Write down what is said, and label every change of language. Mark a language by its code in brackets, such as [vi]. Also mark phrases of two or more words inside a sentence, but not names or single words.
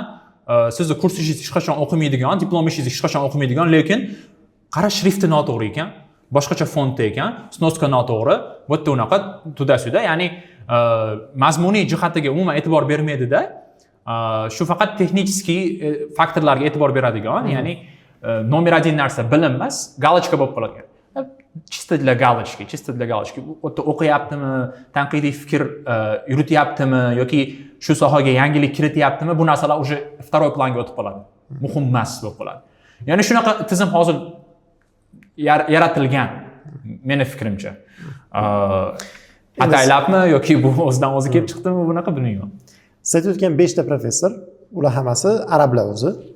[uz] Sizni kursingiz hech qachon o'qimaydigan, diplomingiz hech qachon o'qimaydigan, lekin qara shrifti noto'g'ri ekan, boshqacha fontda ekan, snoska noto'g'ri, bu yerda unaqa to'da-suda, ya'ni mazmuniy jihatiga umuman e'tibor bermaydi-da. Shu faqat texnik faktorlarga e'tibor beradigan, ya'ni nomer 1 narsa bilim emas, galochka bo'lib qolgan. [ru] Чисто для галочки. [uz] O'qiyaptimi, tanqidiy fikr yurityaptimi yoki shu sohaga yangilik kirityaptimi, bu narsalar [ru] уже второй [uz] planga o'tib qoladi. Muhim emas bo'lib qoladi. Ya'ni shunaqa tizim hozir yaratilgan, meni fikrimcha. Ataylabmi yoki bu o'zidan o'zi kelib chiqdimi, bunaqa bilmayman. Siz aytayotgan 5 ta professor, ular hammasi arablar o'zi.